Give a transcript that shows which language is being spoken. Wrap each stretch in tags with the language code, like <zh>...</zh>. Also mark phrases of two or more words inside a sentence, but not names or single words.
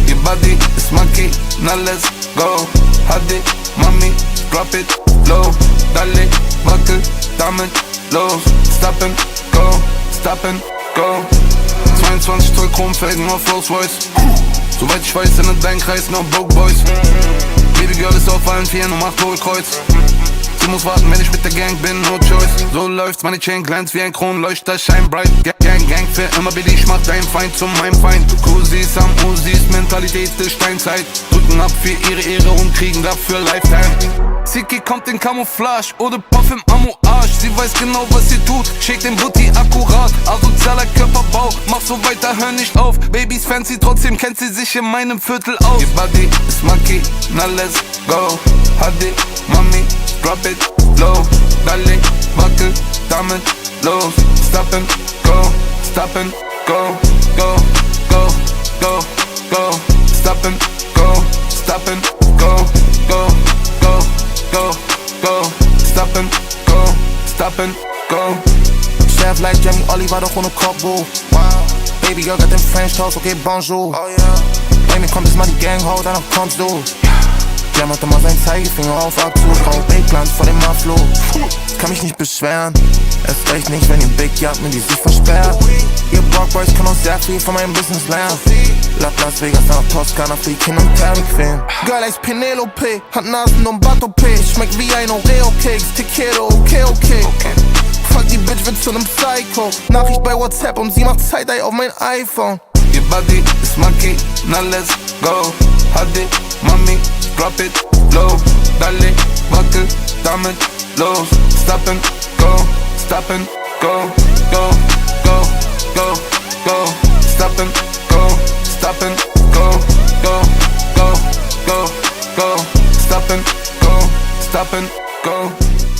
<en>body is monkey, now let's go. Hadi, mami, drop it low.</en> <de>Dale, wackel, damit los.</de> <en>Stop and go, stop and go.</en> <de>22 Zoll Chromfelgen auf Rolls Royce. Soweit ich weiß, sind in deinem Kreis noch</de> <en>Broke Boys. Baby Girl</en> <de>ist auf allen Vieren und macht Hohlkreuz. Sie muss warten, wenn ich mit der Gang bin,</de> <en>no choice.</en> <de>So läuft's, meine Chain glänzt wie ein Kronleuchter,</de> <en>shine bright.</en> <de>Gang, für immer bin ich, mach deinen Feind zu meinem Feind. Cousins am Usis, Mentalität der Steinzeit. Drücken ab für ihre Ehre und kriegen dafür Lifetime. Siki kommt in Camouflage oder Puff im Amouage. Sie weiß genau, was sie tut, schickt den Booty akkurat. Asozialer Körperbau, mach so weiter, hör nicht auf. Babys fancy, trotzdem kennt sie sich in meinem Viertel aus.</de> <en>Your body is monkey, now let's go. Hadi, mami, drop it low.</en> <de>Dale, wackel, damit los.</de> <en>Stop and go, stop and go, go, go, go, go. Stop and go, stop and go, go, go, go, go. Stop and go, stop and go. Chef like</en> <de>Jamie Oliver, doch ohne Kochbuch. Wow.</de> <en>Baby girl got them French toast, okay, bonjour. Oh yeah.</en> <de>Baby, kommt jetzt mal die Gang hoch, danach kommst du. Der macht immer seinen Zeigefinger auf Abzug. Rauch Backlands vor dem Maflo. Kann mich nicht beschweren. Erst recht nicht, wenn ihr</de> <en>Big Yacht</en> <de>mir die Sicht versperrt. Ihr Brockboys können auch sehr viel von meinem Business lernen. Las Vegas nach Toskana, flieg hin und her bequem. Girl heißt Penelope, hat Nasen und Battopé. Schmeckt wie ein Oreo-Keks, Tequila, okay. Fuck die Bitch, wird zu nem Psycho. Nachricht bei WhatsApp und sie macht Side-Eye auf mein iPhone.</de> <en>Your body is monkey, now let's go. Hadi, mami, drop it low.</en> <de>Dale, wackel, damit los.</de> <en>Stop and go, stop and go, go, go, go, go. Stop and go, stop and go, go, go, go, go. Stop and go, stop and go.</en>